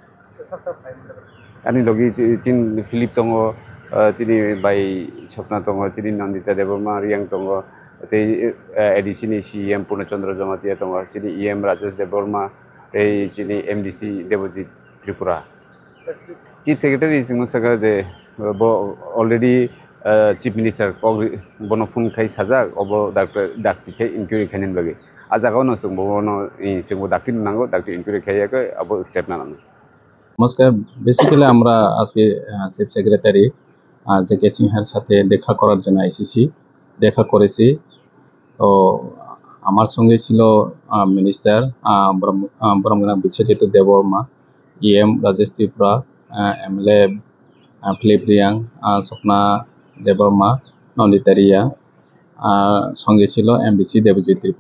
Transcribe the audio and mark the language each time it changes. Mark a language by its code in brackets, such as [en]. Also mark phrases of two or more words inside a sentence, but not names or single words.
[trp] आनि लगी चिन फिलिप दङ चिनि बाय सपना दङ चिनि नन्दिता देबर्मा रियां दङ एडिसिनि सीएम पूर्णचंद्र जमातिया दङ चिनि ईएम राजेश देबवर्मा चिनि एमडीसी देवजित त्रिपुरा [en] chief secretary [trp] जों सगा जे [en] already chief minister [trp] बनो फुन खाई साजा अब डाक्टर खाई इनक्वायरि खायनि बागै आजागावनो जों बनो जोंबो डाक्टर नांगौ [en] doctor inquiry [trp] खायाखै अब स्टेप नानांगौ। [bn] नमस्कार, बेसिकली আমরা আজকে [en] chief secretary [bn] জেকে সিনহার সাথে দেখা করার জন্য এসেছি, দেখা করেছি। তো আমার সঙ্গে ছিল মিনিস্টার ব্রহ্মগ্রাম বিশ্বজিৎ দেববর্মা, ইএম রাজেশ ত্রিপুরা, এমএলএ ফিলিপ রিয়াং, স্বপ্না দেববর্মা, নন্দিতা রিয়া, সঙ্গে ছিল এমডিসি দেবজিৎ ত্রিপুরা।